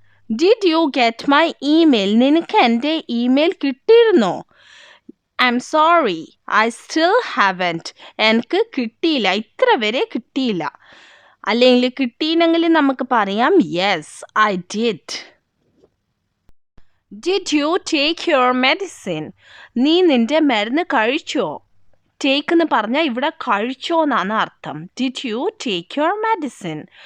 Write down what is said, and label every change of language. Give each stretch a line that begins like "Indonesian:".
English: Did you get my email?
Malayalam: നിനക്ക് എൻ്റെ email കിട്ടിയിരുന്നോ?
English: I'm sorry, I still haven't.
Malayalam: എനിക്ക് കിട്ടിയില്ല, ഇത്ര വരെ കിട്ടിയില്ല. അല്ലെങ്കിൽ കിട്ടിയില്ലെങ്കിൽ നമുക്ക് പറയാം
English: yes, I did. Did you take your medicine?
Malayalam: നീ നിന്റെ മരുന്ന് കഴിച്ചോ? ടേക്ക് എന്ന് പറഞ്ഞാൽ ഇവിടെ കഴിച്ചോ എന്നാണ് അർത്ഥം.
English: Did you take your medicine?